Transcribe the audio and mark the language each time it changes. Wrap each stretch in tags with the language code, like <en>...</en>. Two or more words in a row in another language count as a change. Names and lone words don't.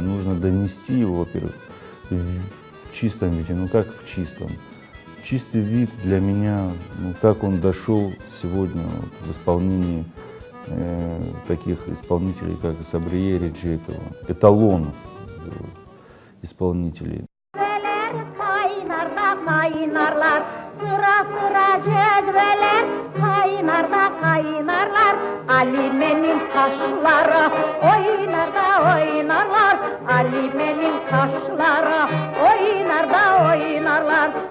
<ru>Нужно донести его, во-первых, в чистом виде. Как в чистом? Чистый вид для меня, как он дошел сегодня в исполнении таких исполнителей, как Сабрие Реджепова, эталон исполнителей.</ru> <crh>Kaynarlar, sıra sıra cedveler, kaynar da kaynarlar. Alime'nin kaşları oynar da oynarlar. Alime'nin kaşları oynar da oynarlar.</crh>